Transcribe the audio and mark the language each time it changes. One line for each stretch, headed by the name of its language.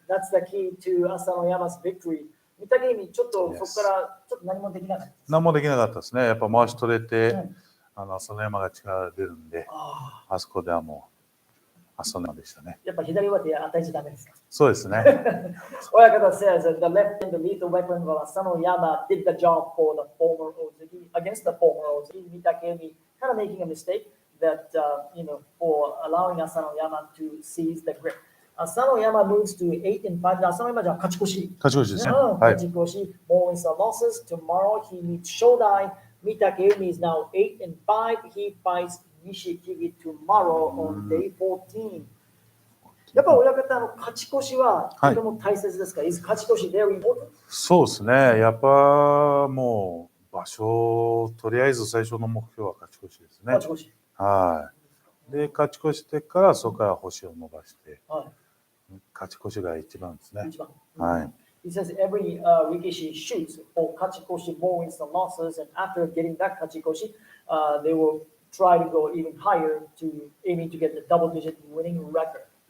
English: That's the key to Asanoyama's victory.
Japanese: 御嶽海ちょっとそこからちょっと何もできなかった。何もできなかったですね。やっぱ回し取れて、朝乃山が力出るんで、あそこではもう朝乃山でしたね。やっぱ左上手与えちゃダメですか。そうですね。
English: 親方 says the left hand, the lethal weapon of Asanoyama did the job for the former Ozeki against the former Ozeki. Mitakeumi kind of making a mistake that for allowing Asanoyama to seize the grip. Asanoyama moves to 8 and 5.
Japanese: Asanoyama じゃ勝ち越し。勝ち越しですね。
English: 勝ち越し。More wins and losses. Tomorrow he meets Shodai. Mitakeumi is now 8 and 5. He fights Nishikifuji tomorrow on day 14.
Japanese: やっぱ親方の勝ち越しはとても大切ですか。
English: Is 勝ち越し very important?
Japanese: そうですね。やっぱもう場所とりあえず最初の目標は勝ち越しですね。勝ち越し。はい。で勝ち越してからそこから星を伸ばして。勝ち越しが一番ですね。一番。はい。
English: He says every Rikishi shoots for kachikoshi, more wins and losses, and after getting that kachikoshi, they will try to go even higher to aiming to get the double-digit winning record.